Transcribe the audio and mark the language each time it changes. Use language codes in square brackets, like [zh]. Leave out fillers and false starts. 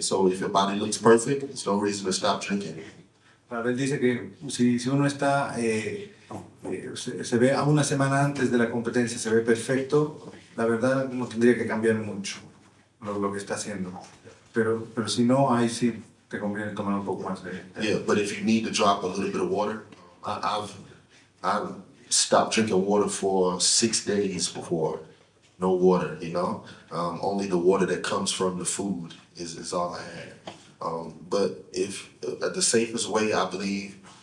[en] So if your body looks perfect, there's no reason to stop drinking. [es] Claro, él dice que si uno está, se ve a una semana antes de la competencia, se ve perfecto, la verdad no tendría que cambiar mucho lo que está haciendo. Pero si no, ahí sí te conviene tomar un poco más de... [en] Yeah, but if you need to drop a little bit of water, I've stopped drinking water for 6 days before. No water, only the water that comes from the food is all I had. But if the safest way, I believe,